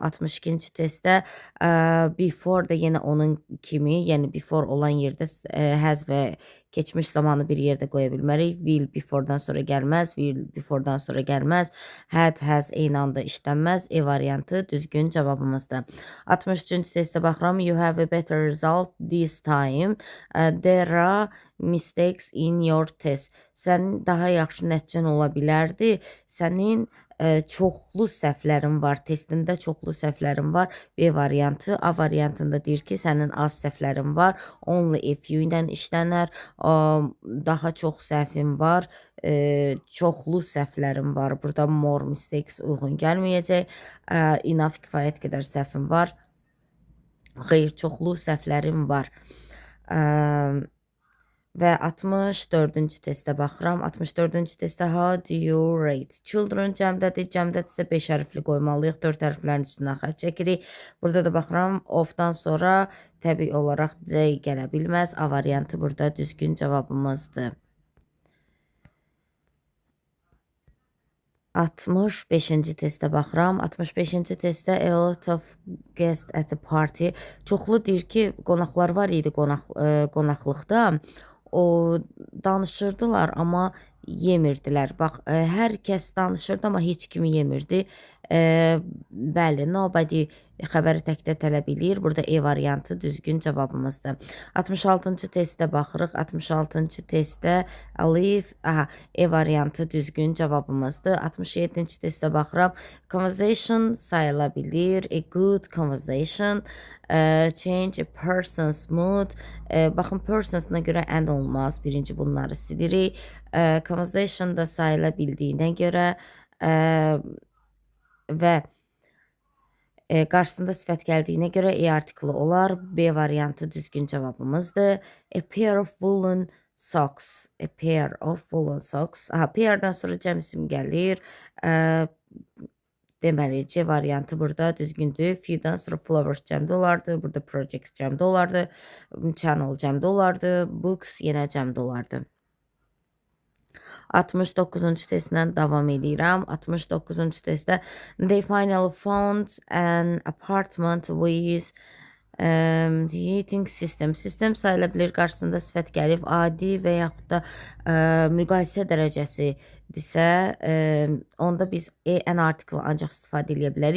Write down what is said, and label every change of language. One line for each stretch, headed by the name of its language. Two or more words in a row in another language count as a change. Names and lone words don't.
Azerbaijani: 62-ci testdə before da yenə onun kimi, yəni before olan yerdə has və keçmiş zamanı bir yerdə qoya bilmərik.
English: Will before'dan
Azerbaijani: sonra gəlməz,
English: will before'dan
Azerbaijani: sonra gəlməz.
English: Had, has
Azerbaijani: eyni anda işlənməz. E variantı düzgün cavabımızdır. 63-cü testə baxıram.
English: You have a better result this time. There are mistakes in your test.
Azerbaijani: Sənin daha yaxşı nəticən ola bilərdi. Sənin çoxlu səhvlərin var, testində çoxlu səhvlərin var. B variantı. A variantında deyir ki, sənin az səhvlərin var.
English: Only a few
Azerbaijani: ilə işlənər. Daha çox səhvin var. Çoxlu səhvlərin var. Burada
English: more mistakes
Azerbaijani: uyğun gəlməyəcək. Enough kifayət qədər səhvin var. Xeyr, çoxlu səhvlərin var. Və 64-cü testə baxıram. 64-cü testdə
English: how do you rate? Children
Azerbaijani: cəmdədir. Cəmdədirsə 5 hərfli qoymalıyıq. 4 hərflərin üstünə xətt çəkirik. Burada da baxıram. Of-dan sonra təbii olaraq C gələ bilməz. A variantı burada düzgün cavabımızdır. 65-ci testə baxıram. 65-ci testdə
English: a lot of guests at the party.
Azerbaijani: Çoxlu deyir ki, qonaqlar var idi qonaqlıqda. O danışırdılar, amma yemirdilər. Bax, hər kəs danışırdı, amma heç kimi yemirdi. Bəli, nobody xəbəri təkdə tələb eləyir. Burada E variantı düzgün cavabımızdır. 66-cı testdə baxırıq. 66-cı testdə Alif, E variantı düzgün cavabımızdır. 67-ci testdə baxıram. Conversation sayıla bilir.
English: A good conversation. Change a person's mood.
Azerbaijani: Baxın, persons'ına görə and olmaz. Birinci bunları silirik. Conversation da sayıla bildiyinə görə və qarşısında sifət gəldiyinə görə E artiklı olar. B variantı düzgün cavabımızdır.
English: A pair of woolen socks. A pair of woolen socks.
Azerbaijani: Pairdən sonra cəm isim gəlir. Deməli, C variantı burada düzgündür. Few'dan sonra flowers cəmdə olardı. Burada projects cəmdə olardı. Channel cəmdə olardı. Books yenə cəmdə olardı. 69-cu testlə davam edirəm. 69-cu testdə
English: they finally found an apartment with the heating system.
Azerbaijani: Sistem sayıla bilir, qarşısında sifət gəlib, adi və yaxud da müqayisə dərəcəsidirsə, onda biz an artiklı ancaq istifadə edə bilərik.